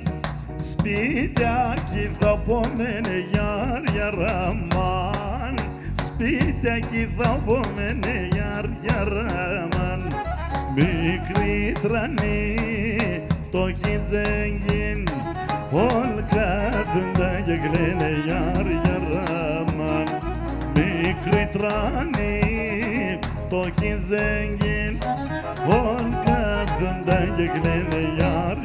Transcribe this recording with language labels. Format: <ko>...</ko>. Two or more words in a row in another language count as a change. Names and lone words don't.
<el>Spidaki θα πόμενε</el> <tr>yar yaraman</tr> <el>Spidaki θα πόμενε</el> <tr>yar yaraman</tr> <el>Μικρή τρανή φτωχή ζέγγιν Όλοι κάθονται και κλαίνε</el> <tr>yar yaraman</tr> <el>Μικρή τρανή φτωχή ζέγγιν Όλοι κάθονται και κλαίνε yar</el>